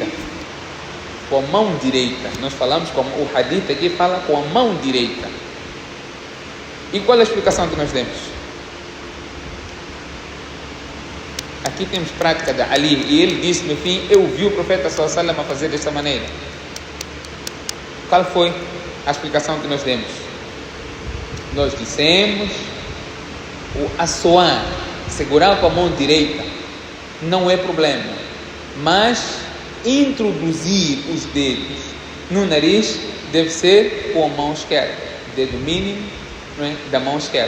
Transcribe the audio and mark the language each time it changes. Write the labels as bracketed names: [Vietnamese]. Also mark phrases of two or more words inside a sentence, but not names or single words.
[Portuguese] Com a mão direita. Nós falamos, como o hadith aqui fala, com a mão direita. E qual é a explicação que nós temos? Aqui temos prática de Ali, e ele disse no fim, eu vi o profeta [Arabic] صلى الله عليه وسلم [Portuguese] a fazer desta maneira. Qual foi a explicação que nós demos? Nós dissemos, o assoar, segurar com a mão direita, não é problema, mas introduzir os dedos no nariz deve ser com a mão esquerda, dedo mínimo, não é, da mão esquerda.